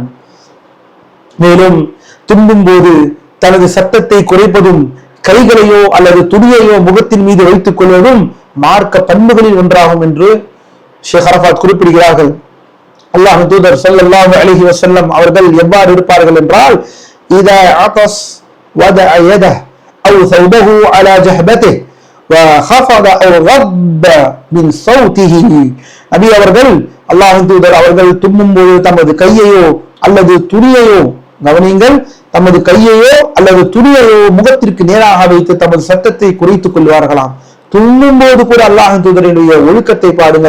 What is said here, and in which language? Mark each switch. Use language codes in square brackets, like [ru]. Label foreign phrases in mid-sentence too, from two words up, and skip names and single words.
[ta] மேலும் தும்பும் போது தனது சத்தத்தை குறைப்பதும் கைகளையோ அல்லது துணியையோ முகத்தின் மீது வைத்துக் கொள்வதும் மார்க்க பண்புகளில் ஒன்றாகும் என்று ஷேக் அரஃபாத் குறிப்பிடுகிறார்கள். அல்லாஹ் தூதர் [ar] صلى الله عليه وسلم [ta] அவர்கள் எவ்வாறு இருப்பார்கள் என்றால், [ar] إذا عطس وضع يده أو ثوبه على جبهته وخفض أو غض من صوته. [ta] நபி அவர்கள், அல்லாஹ்வின் தூதர் அவர்கள் தும்மும் போது தமது கையையோ அல்லது துணியையோ, கவனியுங்கள், தமது கையையோ அல்லது துணியையோ முகத்திற்கு நேராக வைத்து தமது சத்தத்தை குறைத்துக் கொள்வார்களாம். தும்மும் போது கூட அல்லாஹ்வின் தூதரினுடைய ஒழுக்கத்தை பாருங்கள்.